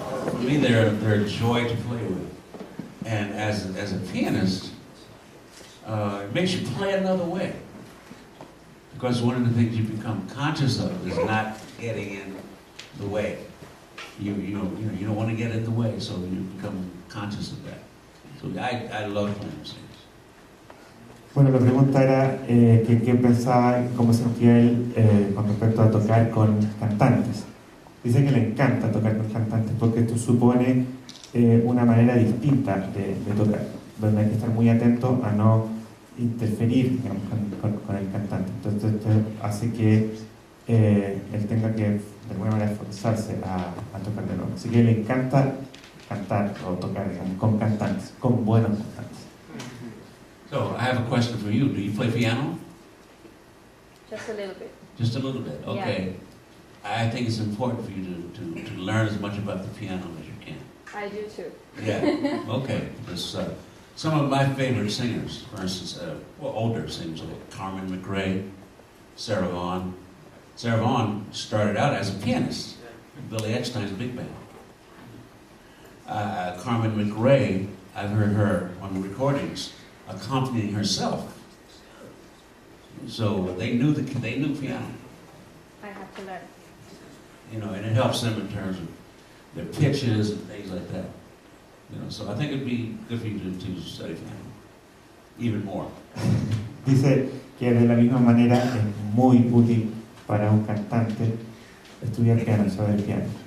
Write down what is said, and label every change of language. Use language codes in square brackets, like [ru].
[en] For me, they're a joy to play with. And as a pianist, it makes you play another way. Because one of the things you become conscious of is not getting in the way. You don't want to get in the way, so you become conscious of that. So I love playing with singers. [es] Bueno, la pregunta era qué pensaba, cómo sentía él con respecto a tocar con cantantes. Dice que le encanta tocar con cantantes porque esto supone una manera distinta de tocar, donde hay que estar muy atento a no interferir, digamos, con el cantante. Entonces esto hace que él tenga que de alguna manera esforzarse a tocar de nuevo. Así que le encanta cantar o tocar, digamos, con cantantes, con buenos cantantes. [en] So I have a question for you. Do you play piano? Just a little bit. Just a little bit. Okay. I think it's important for you to learn as much about the piano as you can. I do too. Yeah. Okay. Because some of my favorite singers, for instance, older singers like Carmen McRae, Sarah Vaughan. Sarah Vaughan started out as a pianist in Billy Eckstine's big band. Carmen McRae, I've heard her on the recordings accompanying herself. So they knew piano. I have to learn. You know, and it helps them in terms of their pitches and things like that. You know, so I think it'd be good for you to study piano even more. [es] Dice que de la misma manera es muy útil para un cantante estudiar piano, saber piano.